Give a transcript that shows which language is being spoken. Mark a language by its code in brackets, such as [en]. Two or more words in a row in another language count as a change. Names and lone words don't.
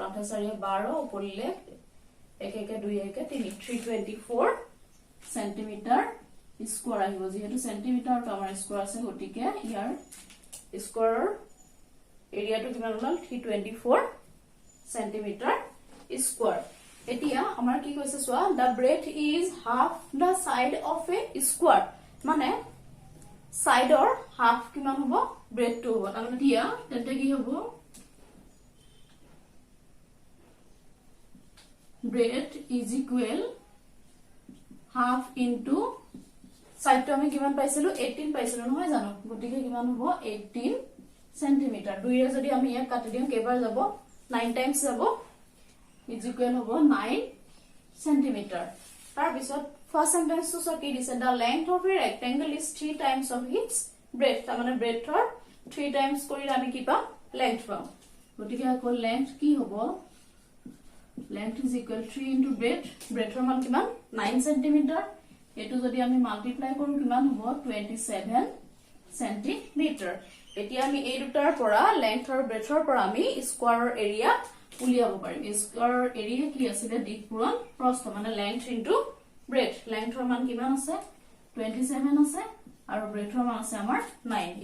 [as] 8 4 12 ওপৰলে 1 1 2 1 3 324 [en] centimeter square [as] আহিব যেহেতু সেন্টিমিটাৰ তো আমাৰ স্কয়াৰ আছে গতিকে ইয়াৰ স্কয়াৰৰ এৰিয়াটো কিমান হ'ল 324 [en] centimeter square [as] এতিয়া আমাৰ কি কৈছে সোৱা [en] the breadth is half the side of a square [as] মানে সাইডৰ হাফ কিমান হ'ব ব্ৰেডটো হ'ব তাৰমানে দিয়া তেন্তে কি হ'ব [en] breadth is equal half into [as] সাইডটো আমি কিমান পাইছিলো 18 পাইছিলো নহয় জানো গতিকে কিমান হ'ব 18 সেন্টিমিটাৰ দুইৰে যদি আমি ইয়াক কাটি দিম কেবাৰ যাব 9 টাইমস যাব [en] is equal [as] হ'ব 9 centimeter তাৰ পিছত [en] first sentence [as] to কি দিছে [en] the length of a rectangle is 3 times of its breadth [as] তাৰ মানে breadthৰ 3 times কৰিলে আমি কি পাম length পাম গতিকে আকৌ length কি হ'ব [en] length is equal 3 into [as] breadthৰ মান কিমান 9 centimeter এটো যদি আমি মাল্টিপ্লাই কৰো কিমান হ'ব 27 centimeter এতিয়া আমি এই দুটাৰ পৰা লেংথ আৰু ব্ৰেথৰ পৰা আমি স্কোয়াৰৰ এৰিয়া উলিয়াব পাৰিম স্কোয়াৰৰ এৰিয়া কি আছিল দিক পূৰণ প্ৰস্থ মানে [en] length into breadth [as] লেংথৰ মান কিমান আছে 27 আছে আৰু ব্ৰেথৰ মান আছে আমাৰ 9